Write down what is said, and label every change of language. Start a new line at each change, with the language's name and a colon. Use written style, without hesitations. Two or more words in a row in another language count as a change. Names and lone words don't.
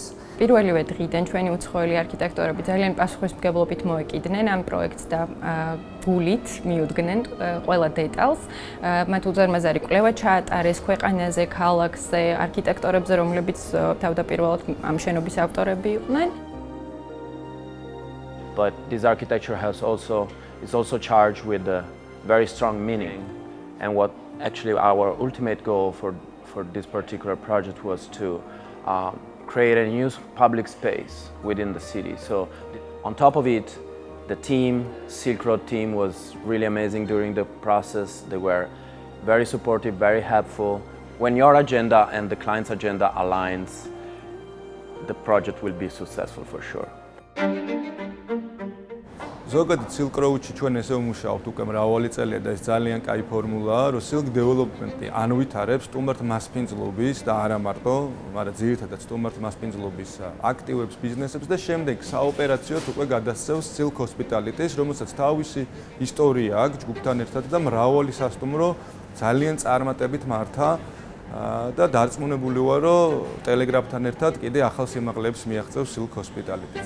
Georgian: პირველივე დღიდან ჩვენი უცხოელი არქიტექტორები ძალიან პასუხისმგებლობით მოეკიდნენ ამ პროექტს და გულით მიუდგნენ ყველა დეტალს. მათ უზარმაზარი კვლევა ჩაატარეს ქვეყანაზე, ქალაქზე, არქიტექტორებზე, რომლებიც თავდაპირველად ამ შენობის ავტორები იყვნენ.
English: But this architecture is also charged with a very strong meaning. And what actually our ultimate goal for this particular project was to create a new public space within the city. So on top of it, the team, Silk Road team, was really amazing during the process. They were very supportive, very helpful. When your agenda and the client's agenda aligns, the project will be successful for sure.
Georgian: ზოგადად Silk Road-ში ჩვენ ესე ვმუშაობთ უკვე მრავალი წელია და ეს ძალიან კაი ფორმულაა, რომ Silk Development-ი ანვითარებს სტუმართ მასპინძლობის და არა მარტო, მაგრამ ძირითადად სტუმართ მასპინძლობის აქტივებს, ბიზნესებს და შემდეგ საოპერაციოდ უკვე გადასცემს Silk Hospitality-ს, რომელსაც თავისი ისტორია აქვს ჯგუფთან ერთად და მრავალი სასტუმრო ძალიან წარმატებით მართა და დარწმუნებული ვარ, რომ ტელეგრაფთან ერთად კიდე ახალ სიმაღლეებს მიაღწევს Silk Hospitality-ს.